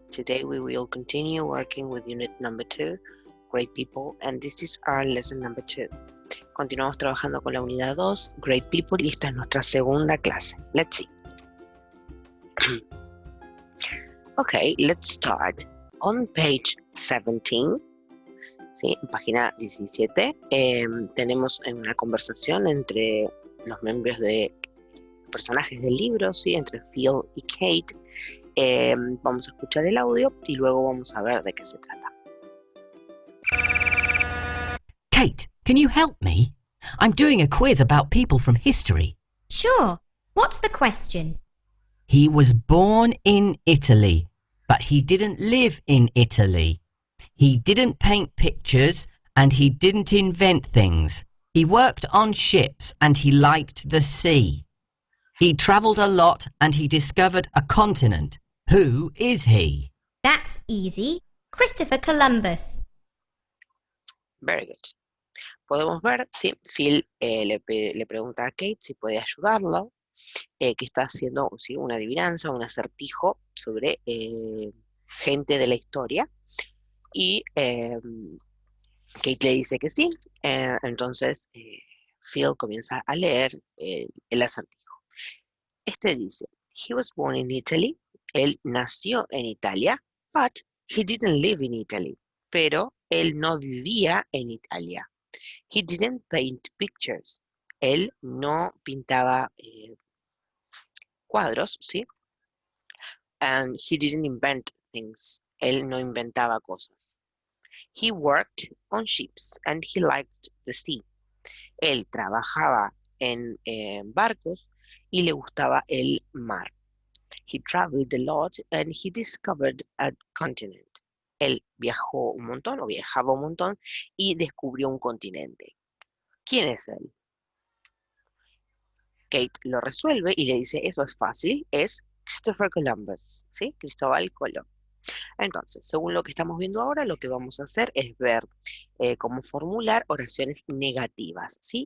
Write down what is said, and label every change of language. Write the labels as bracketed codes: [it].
[en] Today we will continue working with unit number 2, Great People, and this is our lesson number 2. [es] Continuamos trabajando con la unidad 2, Great People, y esta es nuestra segunda clase. [en] Let's see. Okay, let's start. On page 17, [es] ¿sí? En página 17, tenemos una conversación entre los miembros de personajes del libro, ¿sí? Entre Phil y Kate. Vamos a escuchar el audio y luego vamos a ver de qué se trata. [en] Kate, can you help me? I'm doing a quiz about people from history. Sure. What's the question? He was born in Italy, but he didn't live in Italy. He didn't paint pictures and he didn't invent things. He worked on ships and he liked the sea. He travelled a lot and he discovered a continent. Who is he? That's easy. Christopher Columbus. Very good. [es] Podemos ver, sí, Phil le pregunta a Kate si puede ayudarlo, que está haciendo, ¿sí?, una adivinanza, un acertijo sobre gente de la historia, y Kate le dice que sí. Entonces Phil comienza a leer el acertijo. Este dice: [en] He was born in Italy. [es] Él nació en Italia, [en] but he didn't live in Italy. [es] Pero él no vivía en Italia. [en] He didn't paint pictures. [es] Él no pintaba cuadros, ¿sí? [en] And he didn't invent things. [es] Él no inventaba cosas. [en] He worked on ships and he liked the sea. [es] Él trabajaba en barcos y le gustaba el mar. [en] He traveled a lot and he discovered a continent. [es] Él viajó un montón o viajaba un montón y descubrió un continente. ¿Quién es él? Kate lo resuelve y le dice: eso es fácil, es Christopher Columbus, ¿sí? Cristóbal Colón. Entonces, según lo que estamos viendo ahora, lo que vamos a hacer es ver cómo formular oraciones negativas, ¿sí?